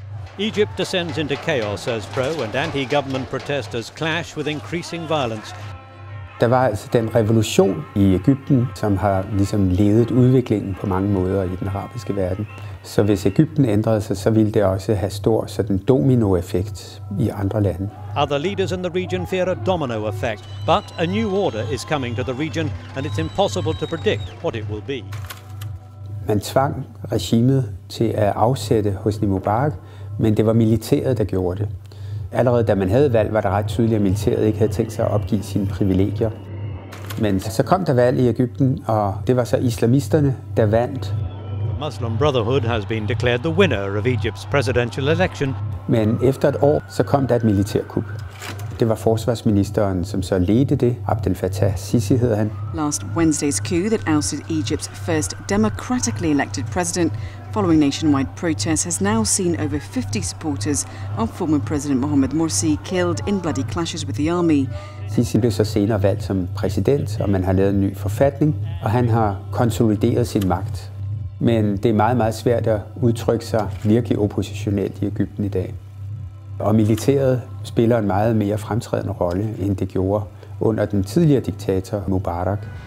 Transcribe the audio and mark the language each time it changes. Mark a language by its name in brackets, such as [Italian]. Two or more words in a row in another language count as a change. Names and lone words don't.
[English] Egypt descends into chaos as pro- and anti-government protesters clash with increasing violence. [Danish] Der var altså den revolution i Egypten, som har ligesom ledet udviklingen på mange måder i den arabiske verden. Så hvis Egypten ændrede sig, så ville det også have stor sådan dominoeffekt i andre lande. [English] Other leaders in the region fear a domino effect, but a new order is coming to the region, and it's impossible to predict what it will be. [Danish] Man tvang regimet til at afsætte Hosni Mubarak, men det var militæret, der gjorde det. Allerede da man havde valg, var det ret tydeligt, at militæret ikke havde tænkt sig at opgive sine privilegier. Men så kom der valg i Egypten, og det var så islamisterne, der vandt. [English] The Muslim Brotherhood has been declared the winner of Egypt's presidential election. [Danish] Men efter et år, så kom der et militærkup. Det var forsvarsministeren, som så ledte det. Abdel Fattah Sisi hed han. [English] Last Wednesday's coup that ousted Egypt's first democratically elected president following nationwide protests has now seen over 50 supporters of former President Mohamed Morsi killed in bloody clashes with the army. [Danish] Sisi blev så senere valgt som præsident, og man har lavet en ny forfatning, og han har konsolideret sin magt. Men det er meget, meget svært at udtrykke sig virkelig oppositionelt i Egypten i dag. Og militæret spiller en meget mere fremtrædende rolle, end det gjorde under den tidligere diktator Mubarak.